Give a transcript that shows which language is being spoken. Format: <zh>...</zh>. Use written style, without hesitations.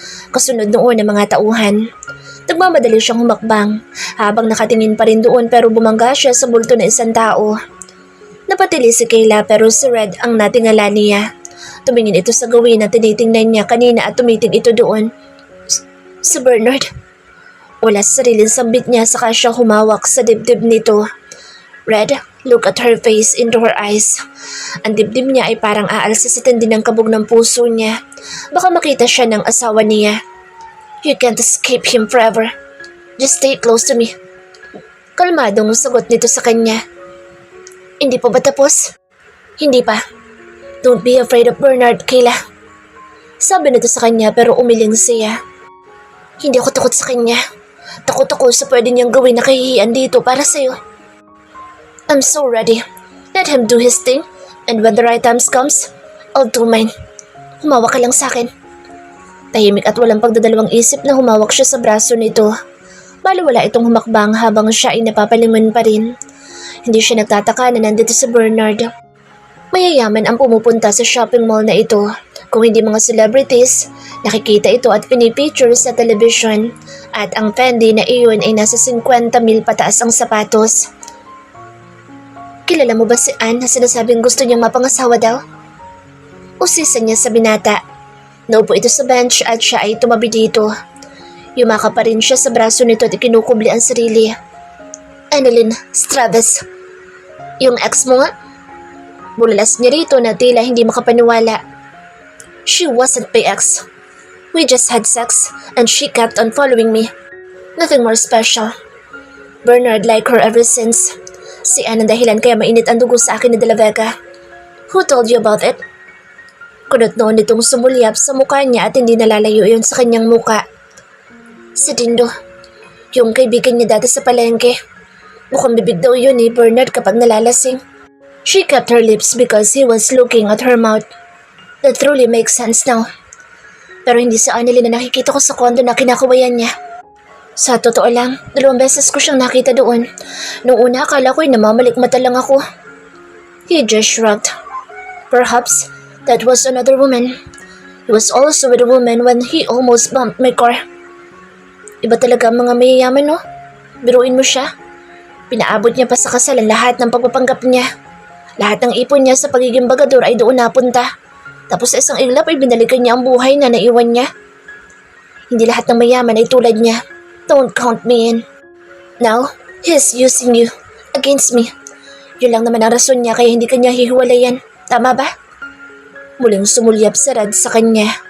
<tl>Kasunod noon ng mga tauhan. Nagmamadali siyang humakbang habang nakatingin pa rin doon pero bumangga siya sa bulto ng isang tao. Napatili si Kayla pero si Red ang natingala niya. Tumingin ito sa gawin na tinitingnan niya kanina at tumitig ito doon. Si Bernard. Wala sa sariling sambit niya saka siya humawak sa dibdib nito.</tl> <en>Red, look at her face into her eyes.</en> <tl>Ang dibdib niya ay parang aalsa sa tindi ng kabog ng puso niya. Baka makita siya ng asawa niya.</tl> <en>You can't escape him forever. Just stay close to me.</en> <tl>Kalmadong sagot nito sa kanya. Hindi pa ba tapos? Hindi pa.</tl> <en>Don't be afraid of Bernard, Kayla.</en> <tl>Sabi nito sa kanya pero umiling siya. Hindi ako takot sa kanya. Takot ako sa pwede niyang gawin na kahihiyan dito para sa'yo.</tl> <en>I'm so ready. Let him do his thing, and when the right time comes, I'll do mine.</en> <tl>Humawak ka lang sa akin. Tahimik at walang pagdadalawang isip na humawak siya sa braso nito. Baliwala itong humakbang habang siya ay napapalingon pa rin. Hindi siya nagtataka na nandito si Bernard. Mayayaman ang pumupunta sa shopping mall na ito. Kung hindi mga celebrities, nakikita ito at pinipicture sa television. At ang Fendi na iyon ay nasa 50,000 pataas ang sapatos. Kilala mo ba si Anne na sinasabing gusto niyang mapangasawa daw? Usisa niya sa binata. Naupo ito sa bench at siya ay tumabi dito. Yumaka pa rin siya sa braso nito at ikinukubli ang sarili. Annalyn Stravis. Yung ex mo nga? Bulalas niya rito na tila hindi makapaniwala.</tl> <en>She wasn't my ex. We just had sex and she kept on following me. Nothing more special. Bernard liked her ever since.</en> <tl>Si Anne ang dahilan kaya mainit ang dugo sa akin ni De La Vega.</tl> <en>Who told you about it?</en> <tl>Kunot noon nitong sumulyap sa mukha niya at hindi nalalayo yun sa kanyang muka. Si Dindo, yung kaibigan niya dati sa palengke. Mukhang bibig daw yun ni Bernard kapag nalalasing.</tl> <en>She kept her lips because he was looking at her mouth. That truly makes sense now.</en> <tl>Pero hindi si Annalyn na nakikita ko sa kondo na kinakawayan niya. Sa totoo lang, 2 beses ko siyang nakita doon. Noong una akala ko'y namamalikmata lang ako.</tl> <en>He just shrugged. Perhaps that was another woman. He was also with a woman when he almost bumped my car.</en> <tl>Iba talaga ang mga mayayaman, no? Biruin mo siya. Pinaabot niya pa sa kasal ang lahat ng pagpapanggap niya. Lahat ng ipon niya sa pagiging bagador ay doon napunta. Tapos sa isang iglap ay binalikan niya ang buhay na naiwan niya. Hindi lahat ng mayaman ay tulad niya.</tl> <en>Don't count me in. Now, he's using you against me.</en> <tl>Yun lang naman ang rason niya kaya hindi kanya hihiwalayan. Tama ba? Muling sumulyap si Rad sa kanya.</tl>